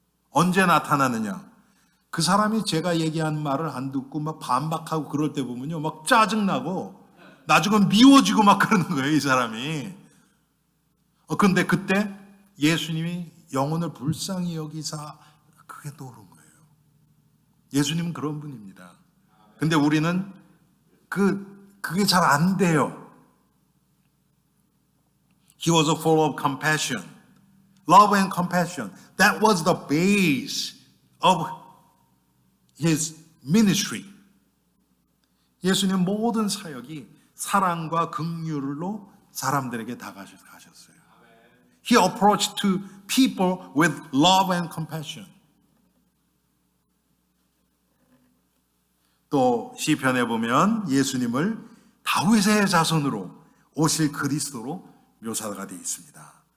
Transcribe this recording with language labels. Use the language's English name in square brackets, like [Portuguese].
[Korean] 언제 나타나느냐? 그 사람이 제가 얘기한 말을 안 듣고 막 반박하고 그럴 때 보면요, 막 짜증나고 나중에 미워지고 막 그러는 거예요, 이 사람이. 그런데 그때 예수님이 영혼을 불쌍히 여기사 그게 떠오른 거예요. 예수님은 그런 분입니다. 근데 우리는 그게 잘 안 돼요. [English] He was full of compassion, love and compassion. That was the base of his ministry. [Korean] 예수님 모든 사역이 사랑과 긍휼로 사람들에게 다가셨어요. [English] He approached to people with love and compassion. [Korean] 또 시편에 보면 예수님을 다윗의 자손으로 오실 그리스도로 묘사가 되어 있습니다.